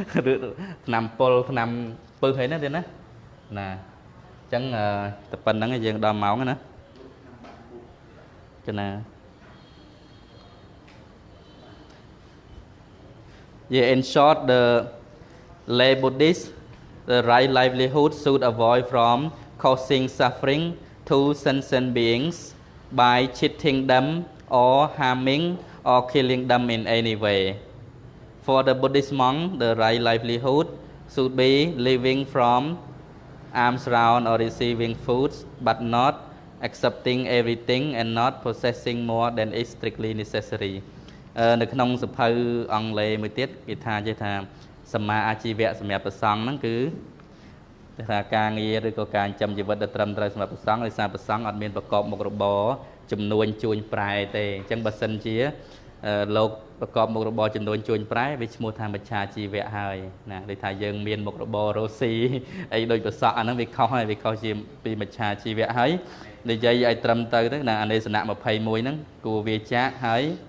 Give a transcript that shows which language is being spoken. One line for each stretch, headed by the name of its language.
Khmer: ឬថ្នាំពុលថ្នាំពឹសអីណាទៀតណាអញ្ចឹងតែប៉ុណ្្នឹងយើងដល់ម៉ោងណាចាណា
English: Yeah, in short the lay Buddhist the right livelihood should avoid from causing suffering to sentient beings by cheating them or harming or killing them in any way. For the Buddhist monk, the right livelihood should be living from alms round or receiving foods, but not accepting everything and not possessing more than is strictly necessary.
Khmer: នៅក្នុងសភៅអង់គ្លេសមួយទៀតគេថាចេះថាសម្មាអាជីវៈសម្រាប់ព្រះសង្ឃហ្នឹងគឺថាការងារឬក៏ការចិញ្ចឹមជីវិតដែលត្រឹមត្រូវសម្រាប់ព្រះសង្ឃដោយសារព្រះសង្ឃអត់មានប្រកបមុខរបរចំនួនជួញប្រែទេអញ្ចឹងបើសិនជាលោកប្រកបមុខរបរចំនួនជួញប្រែវាឈ្មោះថាមច្ឆាជីវៈហើយណាដូចថាយើងមានមុខរបររស់ស៊ីអីដូចប្រសក់អាហ្នឹងវាខុសហើយវាខុសជាពីមច្ឆាជីវៈហើយនិយាយឲ្យត្រឹមទៅណាអានេសនៈ21ហ្នឹងគួរវាចាកហើយ